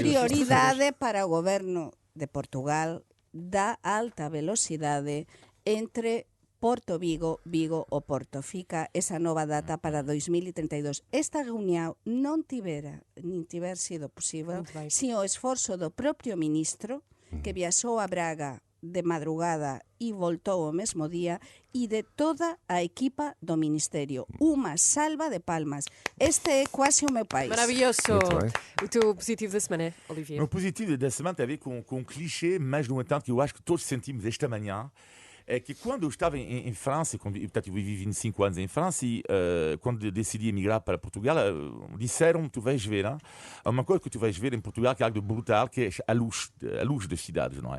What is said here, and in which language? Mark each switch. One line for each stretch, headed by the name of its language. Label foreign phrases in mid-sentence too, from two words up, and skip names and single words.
Galician: prioridade para o goberno de Portugal da alta velocidade entre Porto Vigo, Vigo o Porto. Fica esa nova data para 2032. Esta reunión non tiver sido posible
Portuguese: Muito bem.
Galician: sin o esforzo do propio ministro que viaxou a Braga de madrugada e voltou o mesmo día, e de toda a equipa do Ministerio.
Portuguese: Uma salva de palmas. Este é quase o meu país. Maravilhoso. Muito bem. O teu positivo da semana, Olivier? O meu positivo da semana tem a ver com um clichê, mas no entanto que eu acho que todos sentimos esta manhã, é que quando eu estava em França, portanto eu vivi 25 anos em França, e quando decidi emigrar para Portugal, disseram-me, tu vais ver, uma coisa que tu vais ver em Portugal que é algo de brutal, que é a luz das cidades, não é?